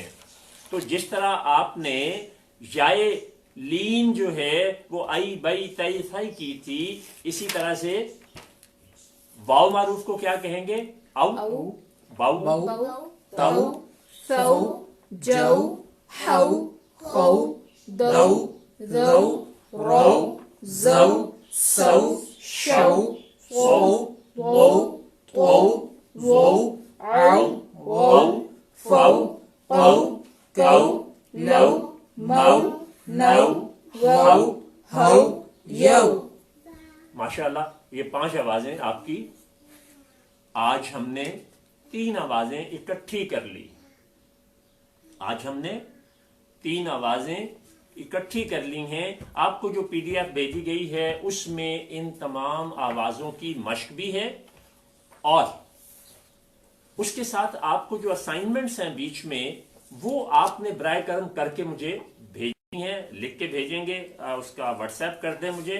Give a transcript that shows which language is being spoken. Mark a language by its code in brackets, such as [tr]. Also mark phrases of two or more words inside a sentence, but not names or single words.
[ur] تو جس طرح آپ نے یائے لین جو ہے وہ آئی بئی تئی تھائی کی تھی، اسی طرح سے واو معروف کو کیا کہیں گے؟ او. باؤ، تو ثو جو ہو خو دو ذو رو زو سو شو فو وو تو وو او وو فو قو کو لو مو نو وو ہو یو. ماشاءاللہ یہ 5 آوازیں آپ کی آج ہم نے 3 آوازیں اکٹھی کر لی. آج ہم نے 3 آوازیں اکٹھی کر لی ہیں. آپ کو جو پی ڈی ایف بھیجی گئی ہے اس میں ان تمام آوازوں کی مشق بھی ہے، اور اس کے ساتھ آپ کو جو اسائنمنٹس ہیں بیچ میں وہ آپ نے برائے کرم کر کے مجھے بھیجنی ہیں، لکھ کے بھیجیں گے، اس کا واٹس ایپ کر دیں مجھے.